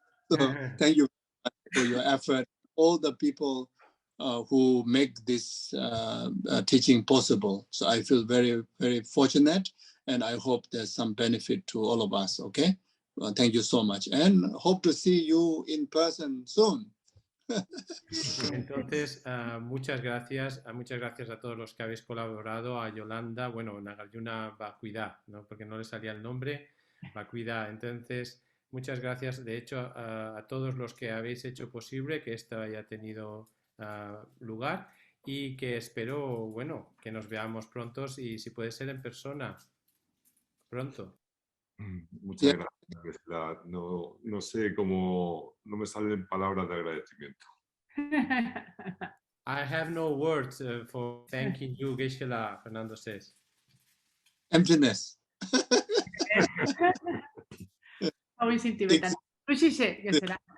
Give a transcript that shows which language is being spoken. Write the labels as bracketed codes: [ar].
[en] So thank you for your effort. All the people who make this teaching possible. So I feel very, very fortunate, and I hope there's some benefit to all of us. Okay, thank you so much, and hope to see you in person soon. [es] Entonces, muchas gracias a todos los que habéis colaborado, a Yolanda, bueno, Nagarjuna Bakuida, ¿no? Porque no le salía el nombre, Bakuida. Entonces, muchas gracias, de hecho, a todos los que habéis hecho posible que esto haya tenido lugar y que espero, bueno, que nos veamos pronto y si puede ser en persona, pronto. Muchas gracias. No sé cómo, no me salen palabras de agradecimiento. [en] I have no words for thanking you, Geshe, Fernando says. Emptiness. Always in Tibetan. Tushishe, [es] que será.